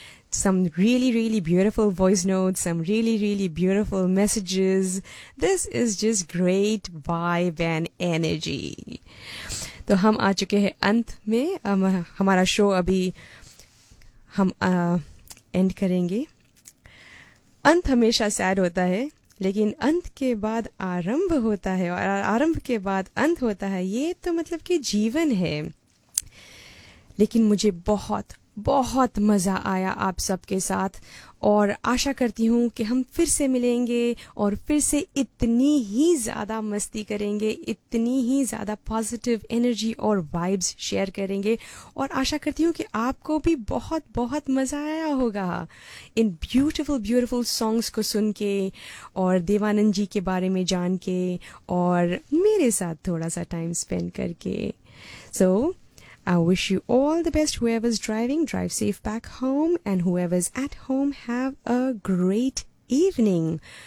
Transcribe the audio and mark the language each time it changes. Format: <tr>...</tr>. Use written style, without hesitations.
<en>Some really, really beautiful voice notes, some really, really beautiful messages. This is just great vibe and energy.</en> <hi>So, hum aa chuke hain ant mein, hamara show abhi हम and करेंगे. अंत हमेशा sad होता है, लेकिन अंत के बाद आरंभ होता है और आरंभ के बाद अंत होता है. ये तो मतलब कि जीवन है. लेकिन मुझे बहुत बहुत मज़ा आया आप सबके साथ और आशा करती हूँ कि हम फिर से मिलेंगे और फिर से इतनी ही ज़्यादा मस्ती करेंगे, इतनी ही ज़्यादा पॉजिटिव एनर्जी और वाइब्स शेयर करेंगे और आशा करती हूँ कि आपको भी बहुत बहुत मज़ा आया होगा इन ब्यूटीफुल ब्यूटीफुल सॉन्ग्स को सुन के और देवानंद जी के बारे में जान के और मेरे साथ थोड़ा सा टाइम स्पेंड करके.</hi> <en>So I wish you all the best, whoever's driving, drive safe back home, and whoever's at home, have a great evening.</en>